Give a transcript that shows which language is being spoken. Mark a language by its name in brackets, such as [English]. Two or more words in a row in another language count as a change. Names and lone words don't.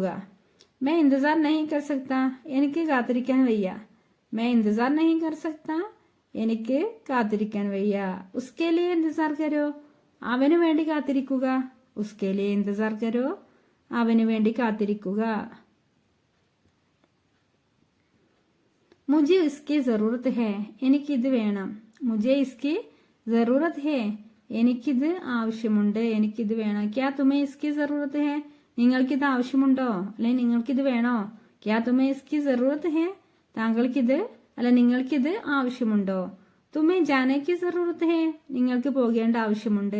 [Hindi] मैं इंतज़ार नहीं कर सकता, [Malayalam] എനിക്ക് കാത്തിരിക്കാൻ വയ്യ. [Hindi] मैं इंतज़ार नहीं कर सकता, [Malayalam] എനിക്ക് കാത്തിരിക്കാൻ വയ്യ. [Hindi] उसके लिए इंतज़ार करो, [Malayalam] അവന് വേണ്ടി കാത്തിരിക്കുക. [Hindi] उसके लिए इंतज़ार करो, [Malayalam] അവന് വേണ്ടി കാത്തിരിക്കുക. [Hindi] मुझे इसकी जरूरत है, [Malayalam] എനിക്കിത് വേണം. [Hindi] മുझे इसकी जरूरत है, [Malayalam] എനിക്കിത് ആവശ്യമുണ്ട്, എനിക്കിത് വേണം. [Hindi] क्या तुम्हें इसकी ज़रूरत है, [Malayalam] നിങ്ങൾക്കിത് ആവശ്യമുണ്ടോ, അല്ലെങ്കിൽ നിങ്ങൾക്കിത് വേണോ? [Hindi] क्या तुम्हें इसकी ज़रूरत है, [Malayalam] താങ്കൾക്കിത് അല്ല നിങ്ങൾക്കിത് ആവശ്യമുണ്ടോ? [Hindi] तुम्हें जाने की ज़रूरत है, [Malayalam] നിങ്ങൾക്ക് പോകേണ്ട ആവശ്യമുണ്ട്.